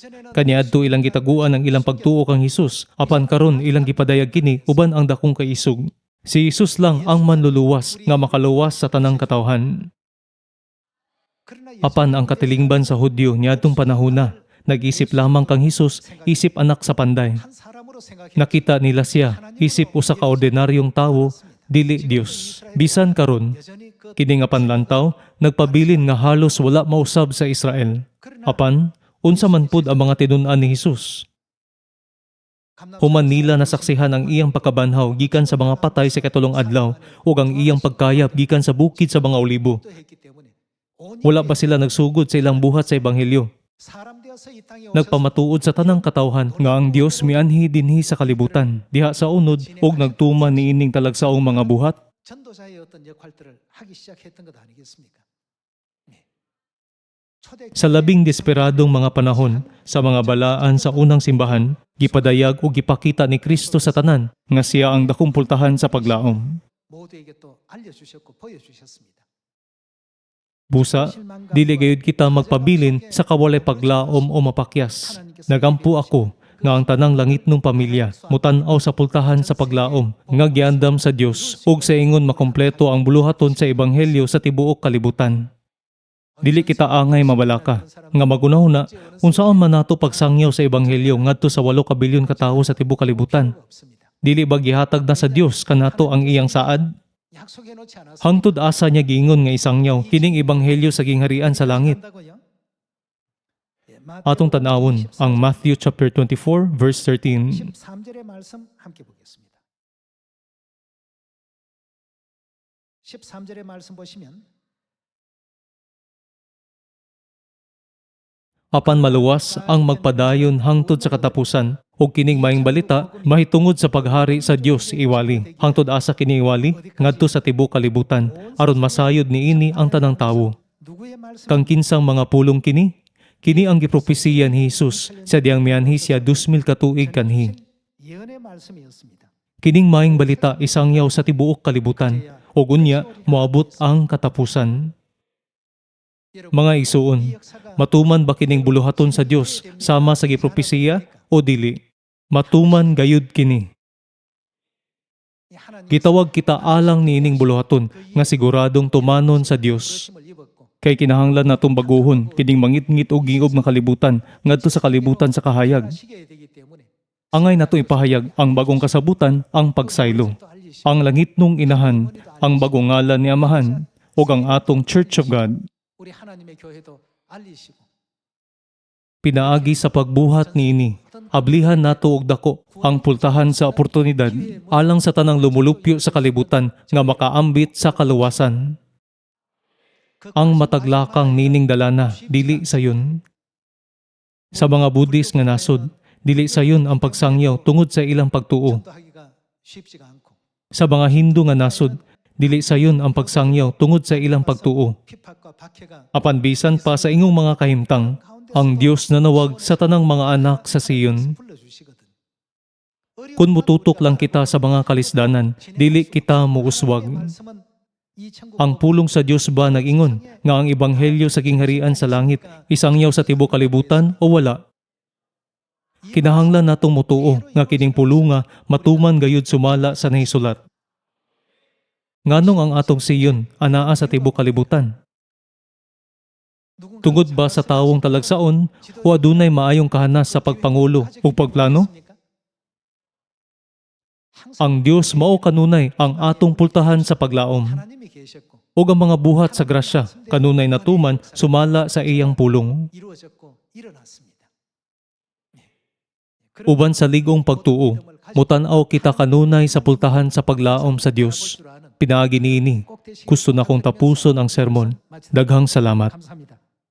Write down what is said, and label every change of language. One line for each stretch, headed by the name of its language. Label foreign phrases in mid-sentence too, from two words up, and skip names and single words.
Cebuano: Kaniadto ilang gitaguan ang ilang pagtuo kang Hesus, apan karon ilang gipadayag kini uban ang dakong kaisog. Si Hesus lang ang manluluwas nga makaluwas sa tanang katawhan. Apan ang katilingban sa Hudyo niadtong panahona, nag-isip lamang kang Hesus, isip anak sa panday.
Korean: 한 사람으로 생각해
Cebuano: Nakita nila siya, isip usa ka ordinaryong tawo, dili Dios. Bisan karon,
Korean: 여전히 그
Cebuano: kini nga panlantaw, nagpabilin nga halos wala mausab sa Israel. Apan, unsa man pud ang mga tinun-an ni Hesus? Human nila nasaksihan ang iyang pagkabanhaw gikan sa mga patay sa katulong adlaw ug ang iyang pagkayap gikan sa bukid sa mga olibo.
Korean: 했기 때문에
Cebuano: Wala ba sila nagsugod sa ilang buhat sa ebanghelyo?
Korean: 사람 되어서 이 땅에
Cebuano: Nagpamatuod sa tanang katawhan nga ang Dios mianhi dinhi sa kalibutan, diha sa unod ug nagtuman niining talagsaong mga buhat.
Korean: 전도자의 어떤 역할들을 하기 시작했던 것 아니겠습니까? 네.
Cebuano: Sa labing desperadong mga panahon, sa mga balaan sa unang simbahan, gipadayag ug gipakita ni Kristo sa tanan nga siya ang dakong pultahan sa paglaom.
Korean: 모두에게 또 알려주셨고 보여주셨습니다.
Cebuano: Busa, dili gayud kita magpabilin sa kawalay paglaom o mapakyas. Nagampo ako nga ang tanang langit ng pamilya mutan-aw sa pultahan sa paglaom nga giandam sa Dios ug sa ingon makompleto ang buluhaton sa ebanghelyo sa tibuok kalibutan. Dili kita angay mabalaka nga magunahuna unsaon man nato pagsangyaw sa ebanghelyo ngadto sa 8 kabilyon ka tawo sa tibuok kalibutan.
Korean: 없습니다.
Cebuano: Dili ba gihatag na sa Dios kanato ang iyang saad?
Korean: 약속해 놓지 않았습니다.
Cebuano: Hangtod asa niya giingon nga isangyaw kining ebanghelyo sa gingharian sa langit. Atong tanawon ang
English: Matthew chapter 24 verse 13.
Korean: 13절의 말씀 함께 보겠습니다. 13절의 말씀 보시면
Cebuano: Apan maluwas ang magpadayon hangtod sa katapusan ug kining maayong balita mahitungod sa paghari sa Dios iwali. Hangtod asa kini iwali ngadto sa tibuok kalibutan aron masayod niini ang tanang tawo.
Korean: 누구의 말씀
Cebuano: Kang kinsang mga pulong kini? Kini ang gipropesiya ni Hesus sa diyang mianhi siya 2,000 ka tuig kanhi.
Korean: 예언의 말씀이었습니다.
Cebuano: Kining maayong balita isangyaw sa tibuok kalibutan ug unya moabot ang katapusan. Mga isuon, matuman ba kining buluhaton sa Dios sama sa gipropesiya o dili? Matuman gayud kini. Gitawag kita alang niining buluhaton nga siguradong tumanon sa Dios. Kay kinahanglan natong baguhon kining mangitngit og giyob nga kalibutan ngadto sa kalibutan sa kahayag. Angay nato ipahayag ang bagong kasabutan, ang pagsaylo. Ang langitnong inahan, ang bagong ngalan ni Amahan, ug ang atong Church of God.
Korean: 우리 하나님의 교회도 알리시고
Cebuano: Pinaagi sa pagbuhat niini, ablihan nato og dako ang pultahan sa oportunidad alang sa tanang lumulupyo sa kalibutan nga makaambit sa kaluwasan. Ang mataglakang nining dalana dili sayon. Sa mga Buddhist nga nasod, dili sayon ang pagsangyaw tungod sa ilang pagtuo.
Korean: 하기가 쉽지가 않고
Cebuano: Sa mga Hindu nga nasod, dili sayon ang pagsangyaw tungod sa ilang pagtuo.
Korean: 핍박과 박해가
Cebuano: Apan bisan pa sa ingong mga kahimtang, ang Dios nanawag sa tanang mga anak sa Siyon.
Korean: 불러주시거든.
Cebuano: Kung mututok lang kita sa mga kalisdanan, dili kita muuswag.
Korean: 말씀은 이 천국
Cebuano: Ang pulong sa Dios ba nag-ingon nga ang ebanghelyo sa kingharian sa langit isangyaw sa tibuok kalibutan o wala? Kinahanglan natong mutuo nga kining pulonga matuman gayud sumala sa nahisulat. Nganong ang atong Siyon anaa sa tibuok kalibutan? Tungod ba sa tawong talagsaon o adunay maayong kahanas sa pagpangulo o pagplano? Ang Dios mao kanunay ang atong pultahan sa paglaom.
Korean: 하나님이 계셨고
Cebuano: O ang mga buhat sa grasya, kanunay natuman, sumala sa iyang pulong.
Korean: 이루어졌고 일어났습니다.
Cebuano: Uban sa ligong pagtuo, mutanaw kita kanunay sa pultahan sa paglaom sa Dios. Pinaagi niini, gusto na kong tapuson ang sermon. Daghang salamat.
Korean: 감사합니다.